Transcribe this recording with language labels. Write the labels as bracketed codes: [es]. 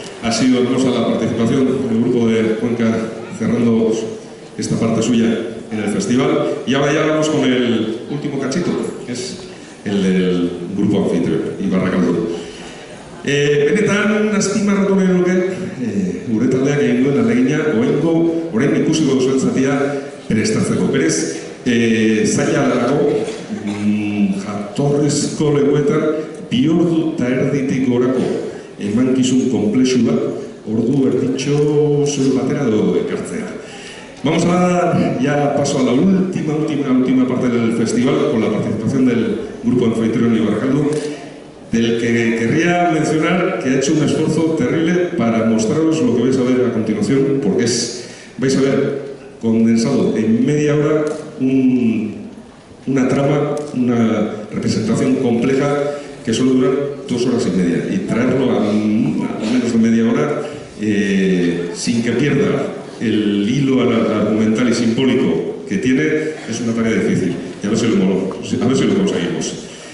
[es] Ha sido hermosa la participación del grupo de Cuenca cerrando esta parte suya en el festival. Y ahora ya vamos con el último cachito, que es el del grupo anfitrión, Ibarrakaldo. [eu] Benetan, azpimarratu nahi nuke, gure taldeak egin duen ahalegina, orain ikusiko duzuen zatia prestatzeko. Berez, zaila dago, jatorrizko lekuetan, 2 ordu eta erditik gorako emankizun komplexu bat, ordu erditxo zure batera edo ekartzea. [es] Vamos a dar ya paso a la última parte del festival con la participación del grupo anfitrión Ibarrakaldo, del que querría mencionar que ha hecho un esfuerzo terrible para mostraros lo que vais a ver a continuación, porque vais a ver condensado en media hora una trama, una representación compleja que suele durar 2 horas y media, y traerlo a menos de media hora sin que pierda el hilo argumental y simbólico que tiene es una tarea difícil, y a ver si lo conseguimos.